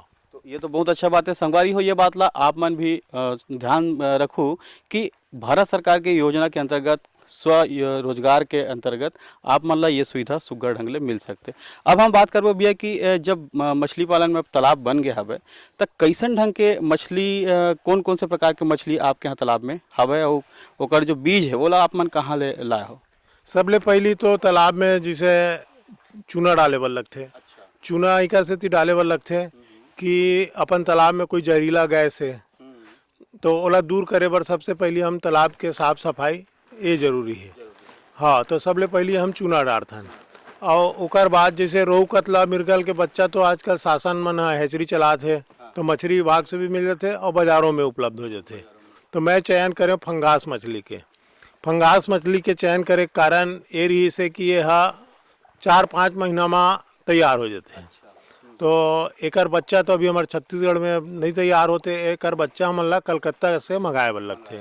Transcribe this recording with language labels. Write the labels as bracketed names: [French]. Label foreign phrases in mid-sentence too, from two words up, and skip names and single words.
[Chhattisgarhi] तो ये तो बहुत अच्छा बात है। संगवारी हो ये बात ला आप मन भी ध्यान रखो कि भारत सरकार के योजना के अंतर्गत स्व रोजगार के अंतर्गत आप मन ला ये सुविधा सुग्घर ढंग ले मिल सकते। अब हम बात करबो भैया कि जब मछली पालन में तालाब बन गया हवे त कैसन ढंग के मछली कौन कौन से प्रकार के मछली आपके यहाँ तालाब में हवे और ओकर जो बीज है वो आप मन कहाँ ले लाए हो? सबले पहली तो तालाब में जिसे चूना डाले बर लगते। चूना इका से डाले बर लगते कि अपन तालाब में कोई जहरीला गैस है तो ओला दूर करे बर सबसे पहले हम तालाब के साफ सफाई ये जरूरी है। हाँ, तो सबले पहले हम चूना डालथन और ओकर बाद जैसे रोहू कतला मिर्गल के बच्चा तो आजकल शासन मन हैचरी चलात है तो मछली विभाग से भी मिल जाते और बाज़ारों में उपलब्ध हो जाते। तो मैं चयन करें फंगास मछली के। फंगास मछली के चयन करे के कारण ये रही से कि ये 4-5 महीना में तैयार हो जाते हैं। तो एकर बच्चा तो अभी हमारे छत्तीसगढ़ में नहीं तैयार होते, एकर बच्चा हमन ला कलकत्ता से मंगाए बर लगते।